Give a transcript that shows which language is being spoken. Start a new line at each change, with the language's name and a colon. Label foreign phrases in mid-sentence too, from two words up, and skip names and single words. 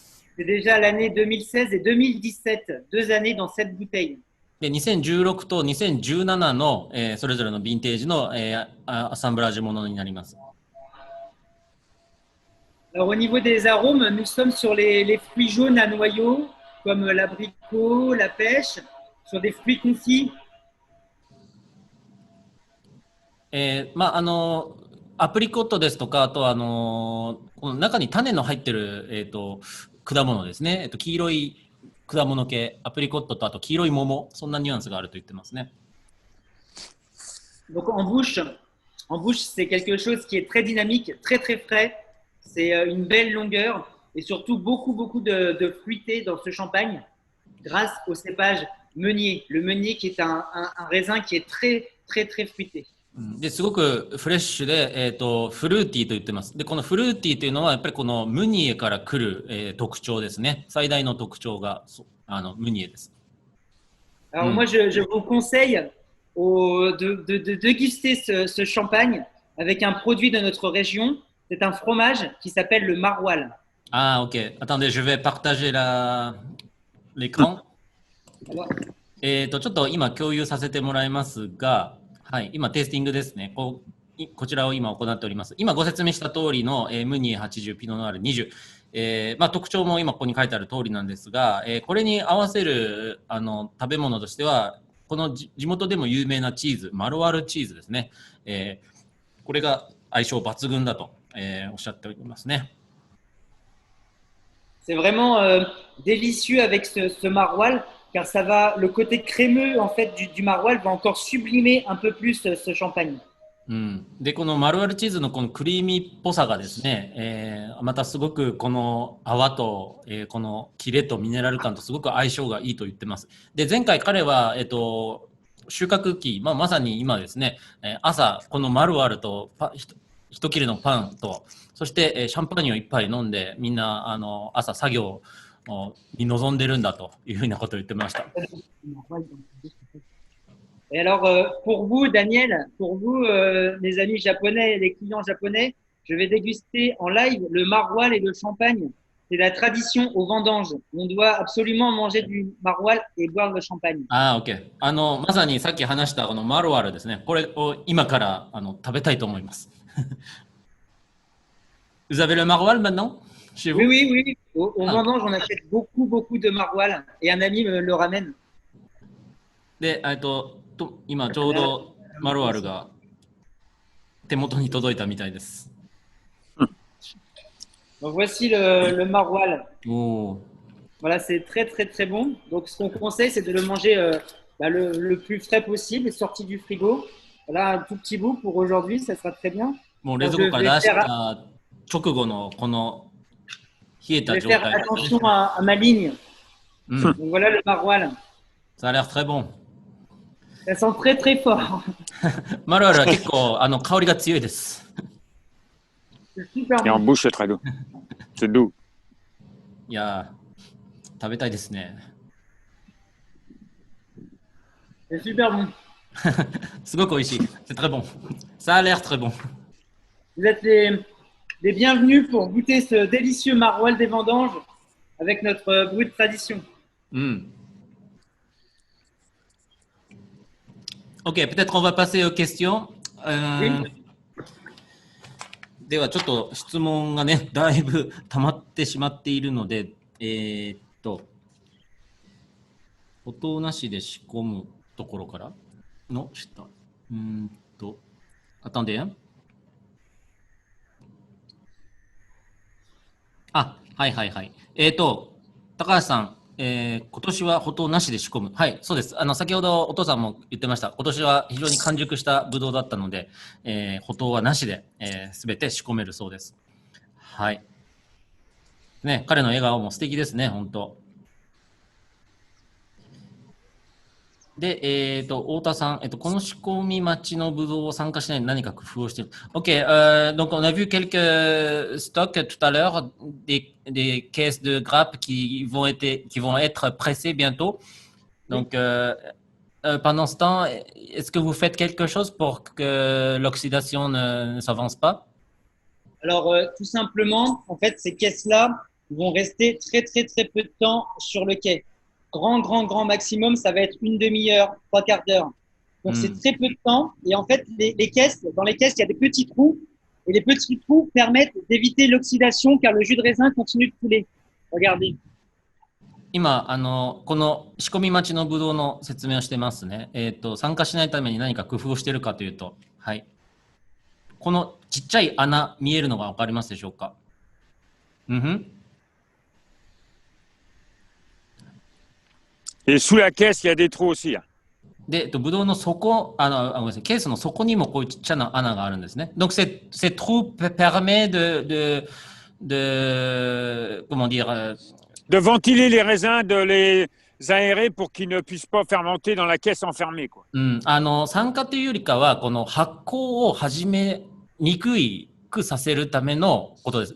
French: C'est déjà l'année 2016 et 2017, 2 années dans cette bouteille.
Japanese: で、2016と2017の、それぞれのヴィンテージの、アサンブラージュものになります。
French: Alors au niveau des arômes, nous sommes sur les fruits jaunes à noyaux, comme l'abricot, la pêche, sur des fruits confits.
Japanese: アプリコットですとか、あとこの中に種の入ってる、果物ですね。黄色い果物系、アプリコットとあと黄色い桃、そんなニュアンスがあると言ってますね。
French: Donc en bouche, c'est quelque chose qui est très dynamique, très très frais. C'est une belle longueur et surtout beaucoup de fruité dans ce champagne grâce au cépage meunier. Le meunier qui est un raisin qui est très très très fruité.
Japanese: ですごくフレッシュで、フルーティーと言ってます。で、このフルーティーというのはやっぱりこのムニエから来る、特徴ですね。最大の特徴がムニエです。
French: Alors moi, je vous conseille de déguster ce champagne avec un produit de notre région. C'est un fromage qui s'appelle le maroilles. Ah, ok. Attendez, je vais partager l'écran.
Japanese: ちょっと今共有させてもらいますが、はい、今テイスティングですね。こちらを今行っております。今ご説明した通りの、ムニエ80、ピノノワール20、特徴も今ここに書いてある通りなんですが、これに合わせる食べ物としては、この地元でも有名なチーズ、マロワールチーズですね。これが相性抜群だと、おっしゃっておりますね。
French: C'est vraiment délicieux avec ce maroilles. Car ça va, le côté crémeux en fait du maroilles va encore sublimer un peu plus ce champagne.
Japanese: で、このマルワルチーズのこのクリーミーっぽさがですね、またすごくこの泡と、このキレとミネラル感とすごく相性がいいと言ってます。で、前回彼は、収穫期、まさに今ですね、朝このマルワルと一切れのパンと、そして、シャンパーニュを一杯飲んでみんな朝作業に臨んでるんだというふうなことを言ってました。
French: Et alors, pour vous, Daniel, pour vous, les amis japonais et les clients japonais, je vais déguster en live le maroilles et le champagne. C'est la tradition aux vendanges. On doit absolument manger du maroilles et boire le champagne.
Japanese: Ah, ok. まさにさっき話したこのマロワールですね。これを今から食べたいと思います。
French: Vous avez le maroilles maintenant? Chez vous? Oui. Au vendange, on achète beaucoup de maroilles et un ami me le ramène.
Japanese: で、今ちょうどマロワールが手元に届いたみたいです。
French: Donc voici le maroilles. Oh. Voilà, c'est très très très bon. Donc ce qu'on conseille, c'est de le manger le plus frais possible, sorti du frigo. Voilà, un tout petit bout pour aujourd'hui, ça sera très bien.
Japanese: もう冷蔵庫から出した直後のこの冷えた状態。
French: Je vais faire attention à ma ligne. Donc voilà le maroilles. Ça a l'air très bon. Ça sent très très fort.
Japanese: マルワルは結構香りが強いです。
French: C'est super Et en bon. bouche, c'est très doux. C'est doux.
Japanese: いやー、食べたいですね。
French: C'est super bon.
Japanese: すごく美味しい。
French: C'est très bon. Ça a l'air très bon. Vous êtes les bienvenus pour goûter ce délicieux maroilles des vendanges avec notre bruit de tradition. Ok, peut-être on va passer aux questions. Oui.
Japanese: ではちょっと質問がね、だいぶ溜まってしまっているので、音なしで仕込むところからの下。
French: Attendez, hein?
Japanese: はいはいはい。高橋さん、今年は補糖なしで仕込む。はい、そうです。先ほどお父さんも言ってました。今年は非常に完熟したブドウだったので、補糖はなしで、すべて仕込めるそうです。はい。ね、彼の笑顔も素敵ですね、本当。で、太田さん、この仕込み待ちのブドウを参加しないで何か工夫をしている。
French: OK, donc on a vu quelques stocks tout à l'heure, des caisses de grappes qui vont être pressées bientôt. Donc, pendant ce temps, est-ce que vous faites quelque chose pour que l'oxydation ne s'avance pas? Alors, tout simplement, en fait, ces caisses-là vont rester très, très, très peu de temps sur le quai. Grand maximum, ça va être une demi-heure, 3/4 d'heure. Donc, c'est très peu de temps. Et en fait, les caisses, dans les caisses, il y a des petits trous. Et les petits trous permettent d'éviter l'oxydation car le jus de raisin continue de couler. Regardez.
Japanese: 今、この仕込み待ちのブドウの説明をしてますね。参加しないために何か工夫をしているかというと、はい。このちっちゃい穴、見えるのがわかりますでしょうか？
French: Et sous la caisse, il y a des trous aussi.
Japanese: で、ブドウの底、ごめんなさい、ケースの底にもこういうちっちゃな穴があるんですね。
French: Donc, ces trous permettent comment dire, de ventiler les raisins, de les aérer pour qu'ils ne puissent pas fermenter dans la caisse enfermée, quoi.
Japanese: 酸化というよりかは、この発酵を始めにくくさせるためのことです。